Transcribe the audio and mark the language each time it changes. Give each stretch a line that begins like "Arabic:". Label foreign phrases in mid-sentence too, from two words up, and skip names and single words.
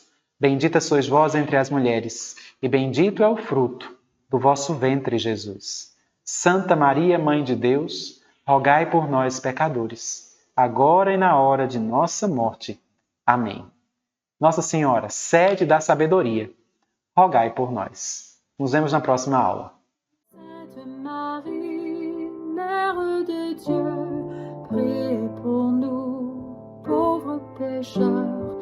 Portuguese: Bendita sois vós entre as mulheres, e bendito é o fruto do vosso ventre, Jesus. Santa Maria, Mãe de Deus, rogai por nós, pecadores, agora e na hora de nossa morte. Amém. Nossa Senhora, sede da sabedoria, rogai por nós. Nos vemos na próxima aula.
French: Sainte Marie, Mère de Dieu, priez pour nous, pauvres pécheurs,